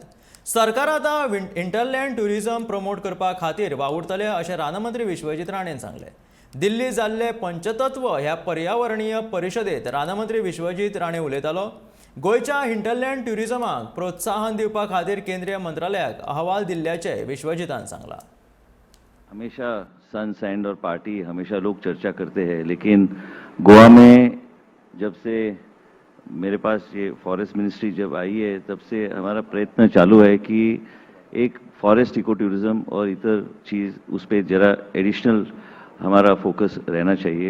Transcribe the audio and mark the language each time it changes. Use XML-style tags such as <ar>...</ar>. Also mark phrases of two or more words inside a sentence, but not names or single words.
<kok>सरकार आतां</kok> <en>hinterland tourism</en> <kok>प्रमोट करपा खातीर वावुरतले अशें रानमंत्री विश्वजीत राणेन सांगलें। दिल्ली जाल्ले पंचतत्व ह्या पर्यावरणीय परिशदेंत रानमंत्री विश्वजीत राणे उलयतालो। गोयच्या हिंटरलँड ट्युरिझमाक प्रोत्साहन दिवपा खातीर केंद्रीय मंत्रालयाक अहवाल दिल्ल्याचें विश्वजीतान सांगलां।</kok> <hi>हमेशा</hi> <en>sun sand</en> <hi>और पार्टी हमेशा लोग चर्चा करते हैं, लेकिन गोवा में जब से मेरे पास ये</hi> <en>forest ministry</en> <hi>जब आई है तब से हमारा प्रयत्न चालू है कि एक</hi> <en>forest eco tourism</en> <hi>और इतर चीज़ उस पर ज़रा एडिशनल हमारा फोकस रहना चाहिए।</hi>